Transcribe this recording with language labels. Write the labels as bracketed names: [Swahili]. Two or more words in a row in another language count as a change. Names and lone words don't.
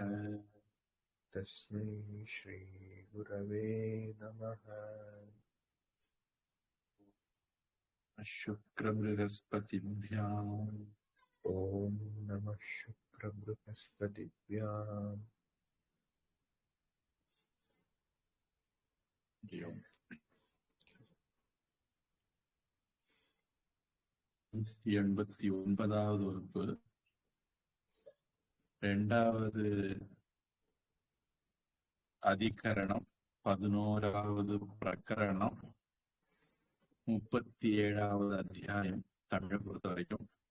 [Sanskrit] तस्मै श्री गुरवे नमः शुक्रबृहस्पतिभ्यां ॐ नमः शुक्रबृहस्पतिभ्यां [Tamil] 89வது வகுப்பு இரண்டாவது அதிகரணம் 11வது பிரகரணம் 37வது அத்தியாயம் தமிழை பொறுத்த வரைக்கும்.